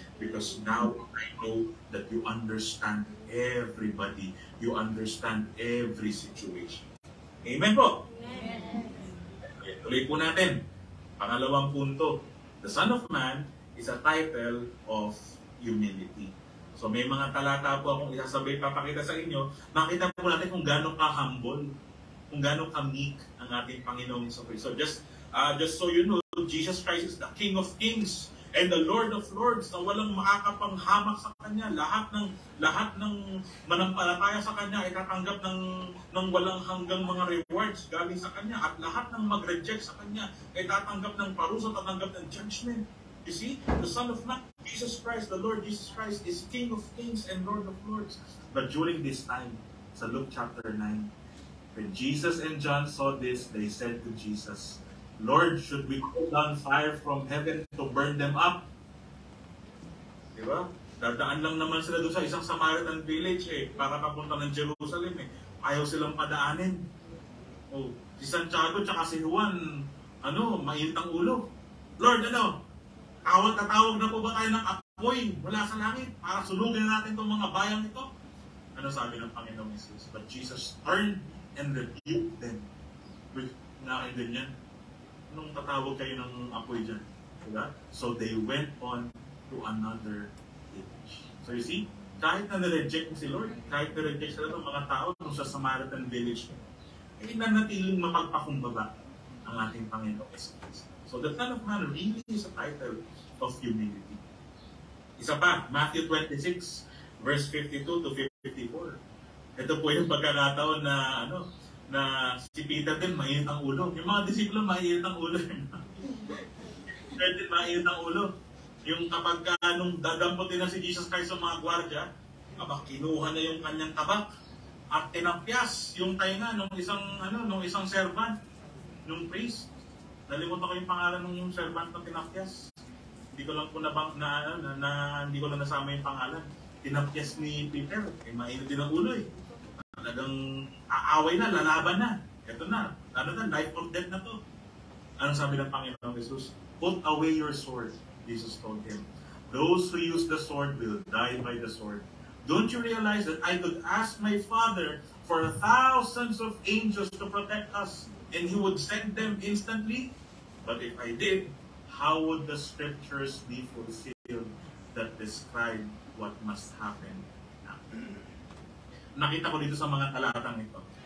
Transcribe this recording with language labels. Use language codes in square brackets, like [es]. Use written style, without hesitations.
[en] Because now I know that you understand everybody. You understand every situation. [tl] Amen po? Amen. Okay, tuloy po natin. Pangalawang punto. [en] The Son of Man is a title of humility. [tl] So may mga talata po akong isasabay, papakita sa inyo. Makita po natin kung gano'ng ka-humble, kung gano'ng ka-meek ang ating Panginoong Jesucristo. [en] So just so you know, Jesus Christ is the King of Kings and the Lord of Lords, [tl] na walang makakapanghamak sa Kanya. Lahat ng manampalataya sa Kanya ay tatanggap ng walang hanggang mga rewards galing sa Kanya. At lahat ng mag-reject sa Kanya ay tatanggap ng parusa, tatanggap ng judgment. [en] You see, the Son of Man, Jesus Christ, the Lord Jesus Christ, is King of Kings and Lord of Lords. But during this time, sa Luke chapter 9, when Jesus and John saw this, they said to Jesus, Lord, should we call down fire from heaven to burn them up? [tl] Diba? Dadaan lang naman sila doon sa isang Samaritan village para papunta ng Jerusalem Ayaw silang padaanin. Si Santiago tsaka si Juan, mainit ang ulo. Lord, tatawag na po ba tayo ng apoy mula sa langit para sunugin natin itong mga bayang ito? Ano sabi ng Panginoong Jesus? [en] But Jesus turned and rebuked them. [tl] Nakain din yan. nung tatawag kayo ng apoy dyan? Diba? [en] So they went on to another village. So you see, [tl] kahit na nireject si Lord, kahit nireject sila ng mga tao nung sa Samaritan village, eh nanatiling mapagpakumbaba ang ating Panginoong Jesus. [en] So the Son of Man really is a title of humility. [tl] Isa pa, Matthew 26, verse 52 to 54. Ito po yung pagkakataon na na si Peter din mainit ang ulo. Yung mga disipulo mainit ang ulo. Peter din mainit ang ulo. Yung kapag nung dadamputin na si Jesus Christ sa mga gwardya, kinuha na yung kanyang tabak at tinapyas yung tainga nung isang servant, nung priest. Nalimutan ko yung pangalan ng servant na tinapyas. Hindi ko lang po hindi ko lang nasama yung pangalan. Tinapyas ni Peter, mainit din ang ulo eh. Talagang aaway na, lalaban na. Ito na, [en] life or death [tl] na to. Anong sabi ng Panginoong Jesus? [en] Put away your sword, Jesus told him. Those who use the sword will die by the sword. Don't you realize that I could ask my Father for thousands of angels to protect us, and He would send them instantly? But if I did, how would the scriptures be fulfilled that describe what must happen now? [tl] Nakita ko dito sa mga talatang ito.